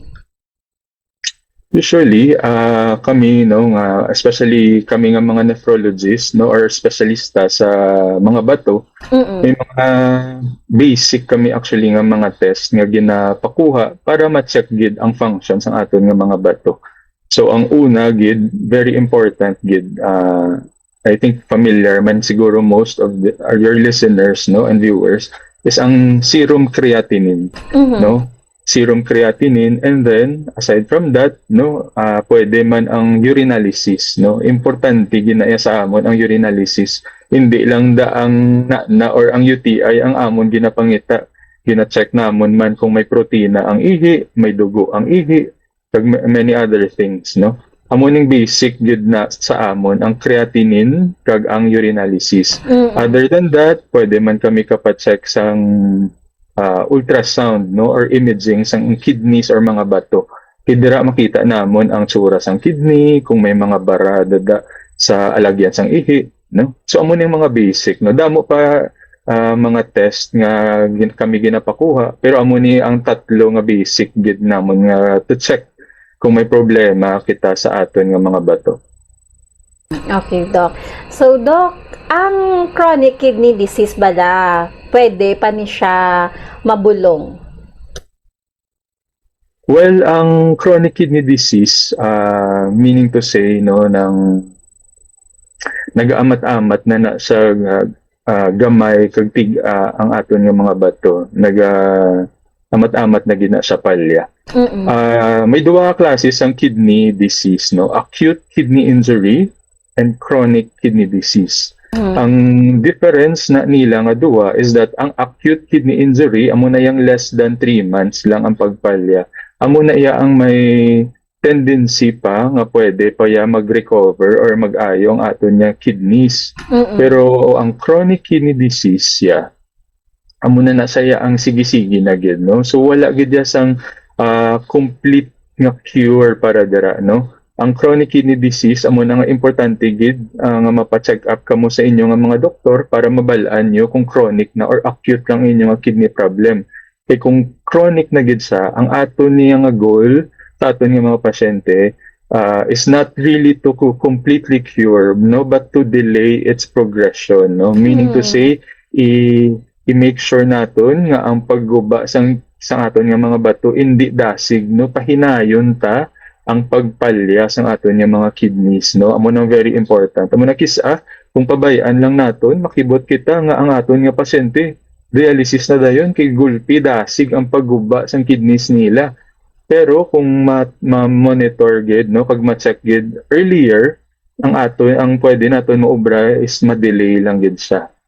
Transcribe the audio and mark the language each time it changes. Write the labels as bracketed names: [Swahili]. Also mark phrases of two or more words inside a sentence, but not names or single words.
[Hiligaynon] Usually, kami, no, especially kami nga mga nephrologists, no, or specialista sa mga bato, may mga basic kami actually nga mga test nga ginapakuha para ma-check gid ang functions ng aton nga mga bato. So, ang una gid, [English] very important [Hiligaynon] gid, [English] I think familiar [Hiligaynon] man siguro [English] most of your listeners, [Hiligaynon] no, [English] and viewers, [Hiligaynon] is ang [English] serum creatinine, [Hiligaynon] no? [English] Serum creatinine, and then aside from that [Hiligaynon] no pwede man ang urinalysis no, importante ginaya sa amon ang urinalysis, hindi lang daang na or ang UTI ang amon ginapangita, gina-check namon man kung may protina ang ihi, may dugo ang ihi, kag [English] many other things [Hiligaynon] no. Amoning basic gid na sa amon ang creatinine kag ang urinalysis. [English] Other than that, [Hiligaynon] pwede man kami kapacheck sang ultrasound no or imaging sang kidneys or mga bato. Kidira makita namon ang tsura sang kidney, kung may mga bara dada sa alagyan sang ihi no. So amo ning mga basic no. Damo pa mga test nga kami ginapakuha, pero amo ni ang tatlo nga basic gid namon nga [English] to check [Hiligaynon] kung may problema kita sa aton nga mga bato. [English] Okay, Doc. [Hiligaynon] So, Doc, ang [English] chronic kidney disease [Hiligaynon] bala, pwede pa ni siya mabulong? Well, ang [English] chronic kidney disease, meaning to say, [Hiligaynon] no, nang nag-aamat-amat na sa gamay kag ang aton nga mga bato, nag-amat-amat na gina sa palya. May duwa ka classes ang [English] kidney disease, [Hiligaynon] no, [English] acute kidney injury and chronic kidney disease. [Hiligaynon] Ang difference na nila nga duwa is that ang [English] acute kidney injury [Hiligaynon] amo na yang [English] less than 3 months [Hiligaynon] lang ang pagpalya. Amo na iya ang may tendency pa nga pwede pa ya mag-recover or mag-ayo ang aton nga kidneys. Pero ang [English] chronic kidney disease [Hiligaynon] ya amo na saya ang sige-sige na gid no. So wala gid ya sang complete nga cure para dira no. Ang [English] chronic kidney disease [Hiligaynon] amo na nga importante gid nga mapa-check up kamo sa inyo nga mga doktor para mabalaan nyo kung chronic na or acute lang inyo nga [English] kidney problem. [Hiligaynon] Kay kung chronic na gid sa, ang aton niya nga goal sa aton nga mga pasyente is [English] not really to completely cure [Hiligaynon] no, [English] but to delay its progression [Hiligaynon] no. [English] Meaning to say [Hiligaynon] i- [English] make sure [Hiligaynon] naton nga ang pagguba sang aton nga mga bato hindi dasig no, pahinayon ta ang pagpalya sa aton nga mga kidneys no. Amo nang [English] very important. [Hiligaynon] Amo na kisa kung pabayaan lang naton, makibot kita nga ang aton nga pasyente dialysis na dayon kay gulpi dasig ang pagguba sang kidneys nila. Pero kung ma-monitor gid no, kag ma-check gid earlier, ang pwede naton maobra is ma-delay lang gid siya.